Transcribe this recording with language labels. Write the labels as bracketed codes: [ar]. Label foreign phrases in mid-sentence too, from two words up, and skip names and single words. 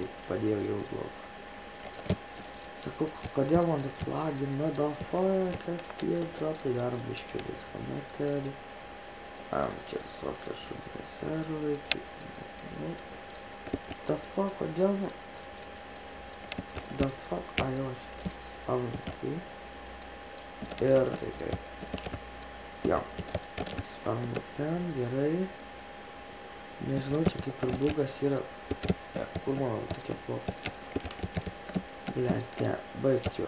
[lt] padėjau jau blokų. Sakau, kodėl man taip lagina, [en] the fuck, [lt] FPS dropai, darom biškį disconnected. Čia visokie šudinės serverai, tai, nu, [en] the fuck, [lt] kodėl man, [en] the fuck, [lt] jo, šitas, spavnu, ir tai gerai. Jo, spavnu ten, gerai. Nežinau, čia kaip ir bugas yra, kur mano tokie blokai. Blet, ne, baigt juok.